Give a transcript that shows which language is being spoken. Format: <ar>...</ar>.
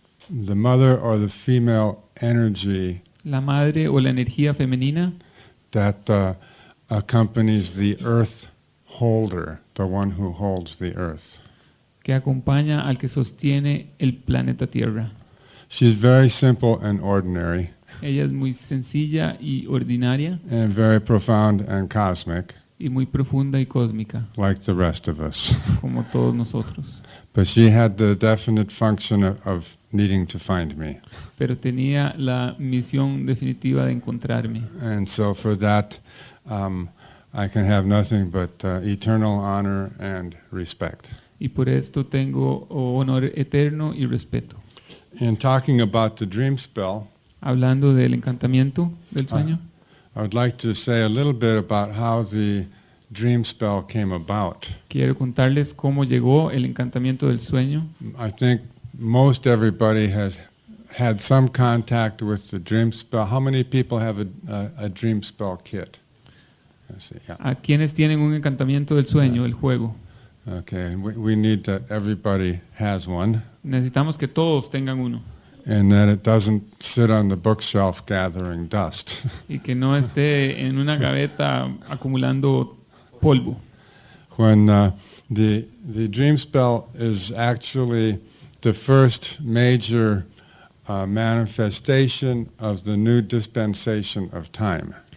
<en>the mother or the female energy</en> <es>La madre o la energía femenina</es> <en>that accompanies the earth holder, the one who holds the earth.</en> <es>que acompaña al que sostiene el planeta Tierra.</es> <en>She's very simple and ordinary,</en> <es>Ella es muy sencilla y ordinaria</es> <en>and very profound and cosmic,</en> <es>y muy profunda y cósmica,</es> <en>like the rest of us.</en> <es>como todos nosotros.</es> <en>But she had the definite function of needing to find me.</en> <es>Pero tenía la misión definitiva de encontrarme.</es> <en>And so for that, I can have nothing but eternal honor and respect.</en> <es>Y por esto tengo honor eterno y respeto.</es> <en>In talking about the dream spell,</en> <es>Hablando del encantamiento del sueño,</es> <en>I would like to say a little bit about how the dream spell came about.</en> <es>quiero contarles cómo llegó el encantamiento del sueño.</es> <en>I think most everybody has had some contact with the dream spell. How many people have a dream spell kit? Let's see, yeah.</en> <es>A quienes tienen un encantamiento del sueño, el juego.</es> <en>Okay, and we need that everybody has one,</en> <es>Necesitamos que todos tengan uno</es> <en>and that it doesn't sit on the bookshelf gathering dust.</en> <es>y que no esté en una gaveta acumulando polvo.</es> <en>When the dream spell is actually the first major manifestation of the new dispensation of time.</en>